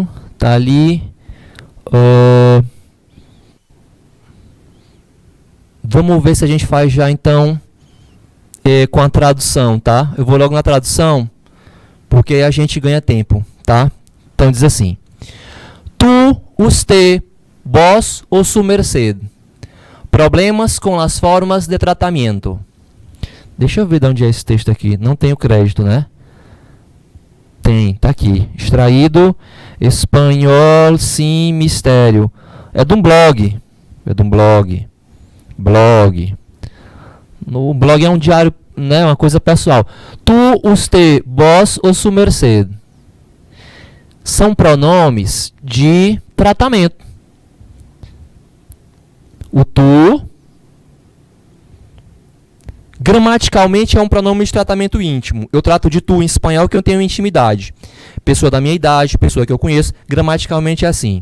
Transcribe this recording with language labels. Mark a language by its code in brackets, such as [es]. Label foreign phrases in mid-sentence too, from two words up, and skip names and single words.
[pt] Tá ali. Vamos ver se a gente faz já então com a tradução, tá? Eu vou logo na tradução, porque aí a gente ganha tempo, tá? Então diz assim: Tu, [es] usted, vos [pt] ou [es] su merced. [pt] Problemas com as formas de tratamento. Deixa eu ver de onde é esse texto aqui. Não tenho crédito, né? Tem, tá aqui. Extraído, espanhol, sim, mistério. É de um blog. Blog. O blog é um diário, né, uma coisa pessoal. Tu, [es] usted, vos [pt] ou [es] su merced. [pt] São pronomes de tratamento. O tu, gramaticalmente, é um pronome de tratamento íntimo. Eu trato de tu em espanhol que eu tenho intimidade. Pessoa da minha idade, pessoa que eu conheço, gramaticalmente é assim.